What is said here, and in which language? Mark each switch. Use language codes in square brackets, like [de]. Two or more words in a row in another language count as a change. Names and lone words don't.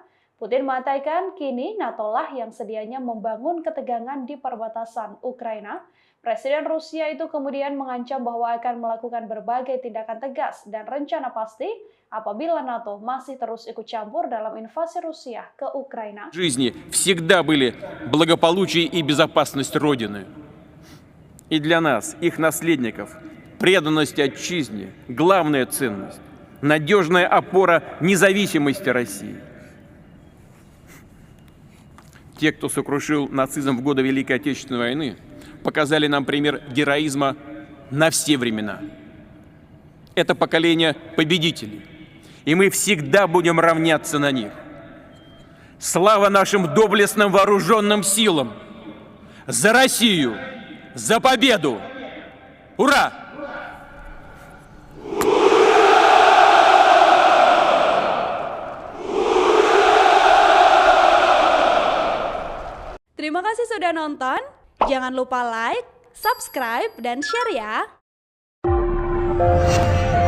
[id] Putin mengatakan kini NATO lah yang sedianya membangun ketegangan di perbatasan Ukraina. Presiden Rusia itu kemudian mengancam bahwa akan melakukan berbagai tindakan tegas dan rencana pasti apabila NATO masih terus ikut campur dalam invasi Rusia ke Ukraina. [ru] Жизни всегда были благополучие и безопасность Родины. И для нас, их наследников, преданность отчизне – главная ценность, надежная опора независимости России. Те, кто сокрушил нацизм в годы Великой Отечественной войны, показали нам пример героизма на все времена. Это поколение победителей, и мы всегда будем равняться на них. Слава нашим доблестным вооруженным силам! За Россию! За победу! Ура! [id] Terima kasih sudah nonton. Jangan lupa like, subscribe, dan share ya.